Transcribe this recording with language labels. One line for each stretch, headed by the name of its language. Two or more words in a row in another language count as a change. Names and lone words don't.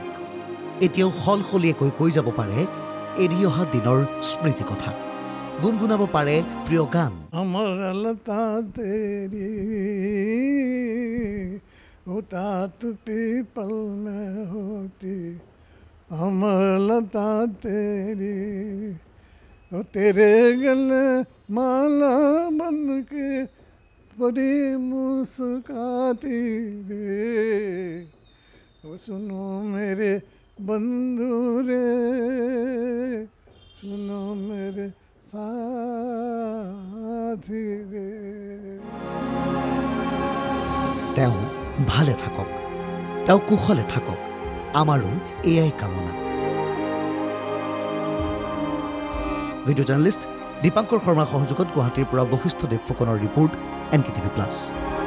Assamese: এতিয়াও সলসলীয়াকৈ কৈ যাব পাৰে এৰি অহা দিনৰ স্মৃতি কথা, গুণগুণাব পাৰে প্ৰিয় গান।
Hindi: आमार लता तेरी होता तू पीपल में होती, आमार लता तेरी ओ तेरे गले माला बन के बड़ी मुस्काती रे, ओ सुनो मेरे बंधु रे, सुनो मेरे साथी रे।
Assamese: তেওঁ ভালে থাকক, তেওঁ কুশলে থাকক, আমাৰো এয়াই কামনা। ভিডিও জাৰ্নেলিষ্ট দীপাংকৰ শৰ্মাৰ সহযোগত গুৱাহাটীৰ পৰা বশিষ্ঠ দেৱ ফুকনৰ ৰিপৰ্ট NKTV+।